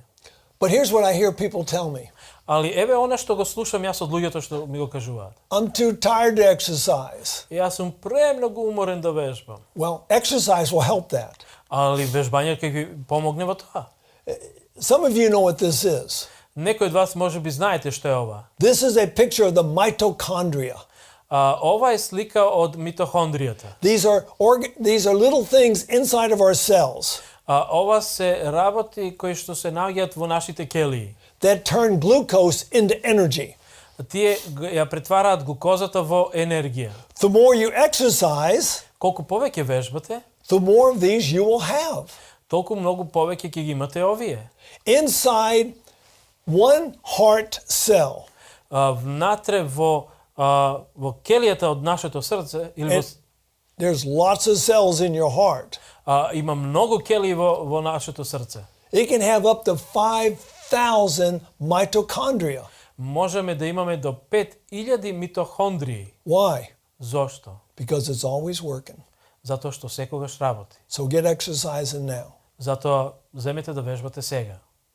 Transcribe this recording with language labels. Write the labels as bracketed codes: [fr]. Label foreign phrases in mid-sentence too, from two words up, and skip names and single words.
[en] But here's what I hear people tell me. [mk] Али еве она што го слушам јас од луѓето што ми го кажуваат. [en] I'm too tired to exercise. [mk] Јас сум премногу уморен да вежбам. [en] Well, exercise will help that. [mk] али вежбање ќе ви помогне во тоа. [en] Some of you know what this is. [mk] Некои од вас можеби знаете што е ова. [en] This is a picture of the mitochondria. [mk] Ова е слика од митохондријата. [en] These are little things inside of our cells [mk] Ова се работи кои што се наоѓаат во нашите келии. [en] that turn glucose into energy. [mk] Тие ја претвараат глукозата во енергија. [en] The more you exercise, [mk] Колку повеќе вежбате, [en] the more of these you will have. [mk] толку многу повеќе ќе ги имате овие. [en] Inside one heart cell, [mk] Внатре во келијата од нашето срце или [en] there's lots of cells in your heart. [mk] има многу келии во нашето срце. [en] It can have up to 5,000 mitochondria. [mk] Можеме да имаме до 5000 митохондрии. [en] Why? [mk] Зошто? [en] Because it's always working. [mk] Затоа што секогаш работи. [en] So get exercising now. [mk] Затоа земете да вежбате сега.